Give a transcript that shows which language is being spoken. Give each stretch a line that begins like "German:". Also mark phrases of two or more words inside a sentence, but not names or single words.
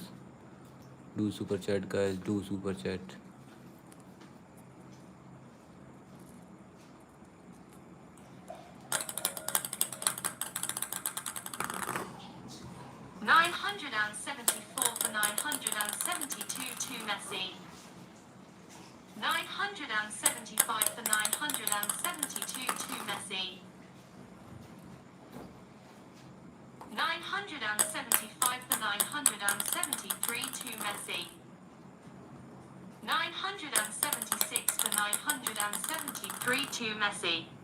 English: Do super chat guys, do super chat. 974 for 972 to Messi. 975 for 972 to Messi. 975 for 973 to Messi. 976 for 973 to Messi.